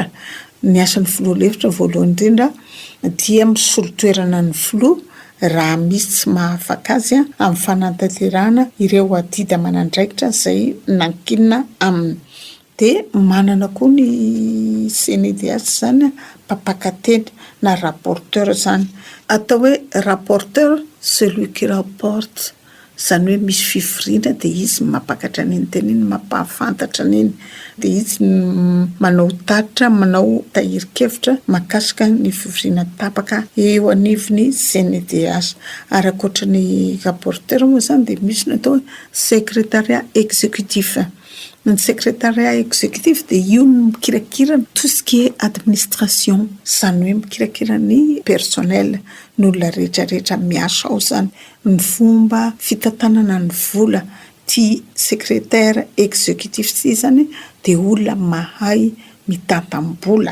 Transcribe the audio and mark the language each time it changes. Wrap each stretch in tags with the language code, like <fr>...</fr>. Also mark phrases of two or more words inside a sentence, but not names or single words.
<mg>Ny asan'ny filoha lefitra voalohany indrindra dia misolo toerana ny filoha raha misy tsy mahafaka azy a amin'ny fanantanterahana ireo adida aman'andraikitra izay nankinina aminy. De manana koa ny CNDH zany mpampakateny na rapporteur zany. Atao hoe</mg> <fr>rapporteur celui qui rapporte.</fr> <mg>Zany hoe misy fifiriana de izy mampakatra an'iny teny iny, mampahafantatra an'iny. De izy manao tatitra, manao tahiri-kevitra mahakasika ny fifiriana tapaka eo anivony CNDH. Ary akoatra ny rapporteur moa zany de misy ny atao</mg> <fr>secrétariat exécutif.</fr> <mg>Ny</mg> <fr>secrétariat exécutif</fr> <mg>de io no mikirakira</mg> <fr>tout ce qui est administration,</fr> <mg>zany hoe mikirakira ny personnel, ny olona rehetrarehetra miasa ao zany, ny fomba fitantanana ny vola. Ty</mg> <fr>secrétaire exécutif</fr> <mg>ty zany de olona mahay mitantam-bola.</mg>